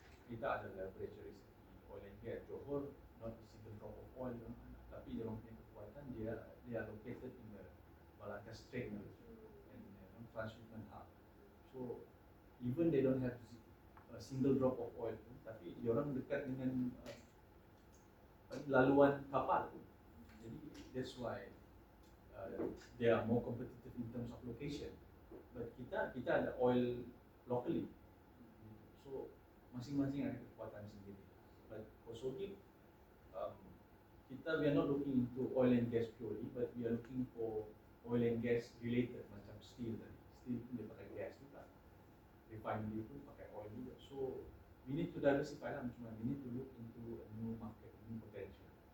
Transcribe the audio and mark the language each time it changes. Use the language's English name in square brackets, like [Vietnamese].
[Malay] Kita ada leverage dari segi oil and gas. [English] Johor not a single drop of oil, [Malay] tapi dia punya kekuatan, [English] dia located in the Malacca Strait and transshipment hub. So even they don't have a single drop of oil, [Malay] tapi dia orang dekat dengan laluan kapal. [English] Jadi that's why they are more competitive in terms of location. But [Malay] kita ada [English] oil locally. [Malay] So masing-masing ada kekuatan sendiri. [English] But for SOGIP, we are not looking into oil and gas purely, but we are looking for oil and gas related, [Malay] macam steel tadi. Steel pun dia pakai gas juga. Refinery pun pakai oil juga. [English] So we need to diversify lah, [Malay] macam mana [English] we need to look into a new market, new potential.